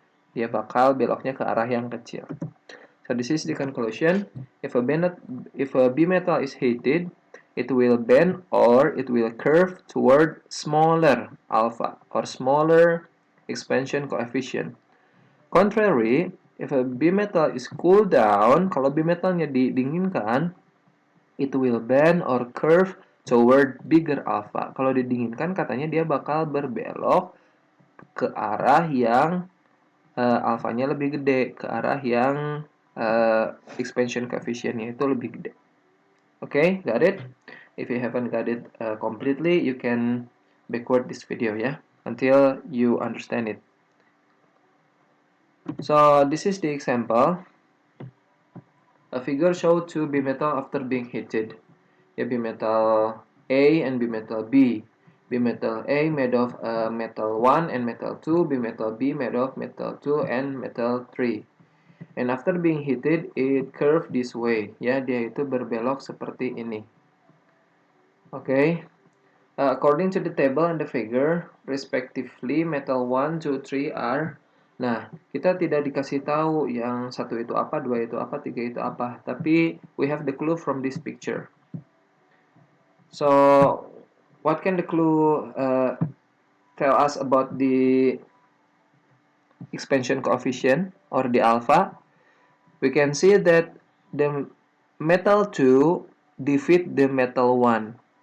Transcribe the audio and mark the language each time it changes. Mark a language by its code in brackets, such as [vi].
[id] Dia bakal beloknya ke arah yang kecil. [en] So this is the conclusion. If a bimetal is heated, it will bend or it will curve toward smaller alpha or smaller expansion coefficient. Contrary, if a bimetal is cooled down, [id] kalau bimetalnya didinginkan, [en] it will bend or curve toward bigger alpha. [id] Kalau didinginkan katanya dia bakal berbelok ke arah yang alfanya lebih gede, ke arah yang expansion coefficient-nya itu lebih gede. [en] Okay, got it? If you haven't got it completely, you can backward this video, ya, until you understand it. So this is the example. A figure shows two bimetal after being heated. Ya, bimetal A and bimetal B. Bimetal A made of metal 1 and metal 2. Bimetal B made of metal 2 and metal 3. And after being heated, it curved this way. [id] Ya, dia itu berbelok seperti ini. Okay. [en] According to the table and the figure, respectively, metal 1, 2, 3 are... [id] Nah, kita tidak dikasih tahu yang satu itu apa, dua itu apa, tiga itu apa. Tapi, [en] we have the clue from this picture. So, what can the clue tell us about the expansion coefficient or the alpha? We can see that the metal 2 defeat the metal 1.